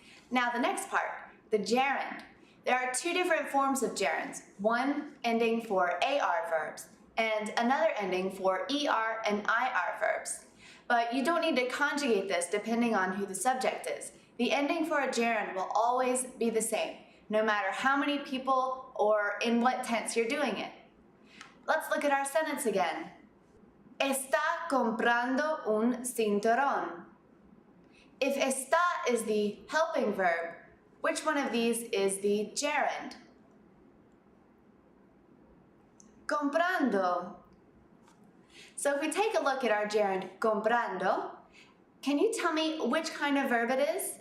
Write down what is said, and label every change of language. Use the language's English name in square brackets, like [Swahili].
[English] Now the next part, the gerund. There are two different forms of gerunds, one ending for AR verbs and another ending for ER and IR verbs. But you don't need to conjugate this depending on who the subject is. The ending for a gerund will always be the same, no matter how many people or in what tense you're doing it. Let's look at our sentence again. [Spanish] Está comprando un cinturón. [English] If está is the helping verb, which one of these is the gerund? Comprando. So if we take a look at our gerund, comprando, can you tell me which kind of verb it is?